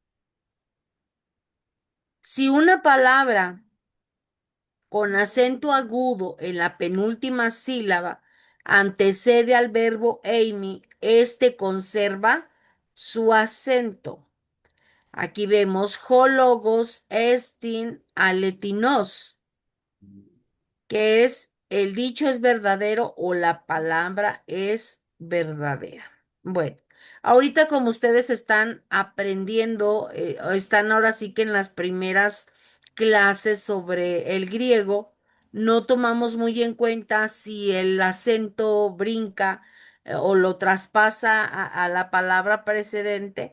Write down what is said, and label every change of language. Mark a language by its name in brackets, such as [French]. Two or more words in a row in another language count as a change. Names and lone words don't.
[Spanish] Si una palabra con acento agudo en la penúltima sílaba antecede al verbo Amy, este conserva su acento. Aquí vemos [Greek] ὁ λόγος ἐστὶν ἀληθινός, [Spanish] que es el dicho es verdadero o la palabra es verdadera. Bueno, ahorita como ustedes están aprendiendo, están ahora sí que en las primeras clases sobre el griego, no tomamos muy en cuenta si el acento brinca o lo traspasa a la palabra precedente.